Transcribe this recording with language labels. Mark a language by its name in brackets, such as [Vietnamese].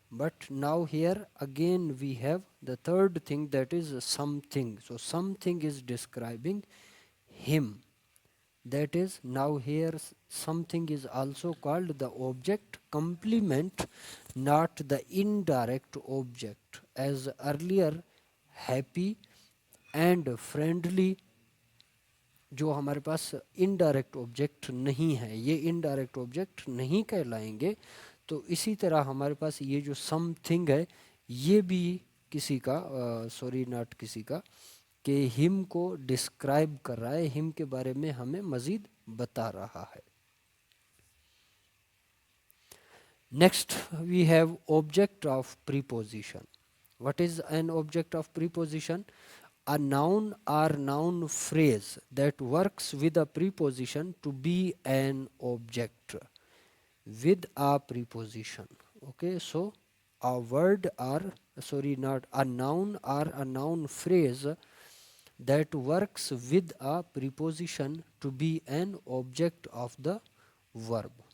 [English] But now here again we have the third thing, that is something. So something is describing him. That is, now here something is also called the object complement, not the indirect object. As earlier happy and friendly [Hindi] जो हमारे पास indirect object नहीं है, ये indirect object नहीं कहलाएंगे. तो इसी तरह हमारे पास ये जो समथिंग है ये भी किसी का सॉरी नॉट किसी का, कि हिम को डिस्क्राइब कर रहा है, हिम के बारे में हमें मज़ीद बता रहा है. [English] Next we have object of preposition. What is an object of preposition? A noun or noun phrase that works with a preposition to be an object with a preposition. Okay, so a word or sorry not a noun or a noun phrase that works with a preposition to be an object of the verb.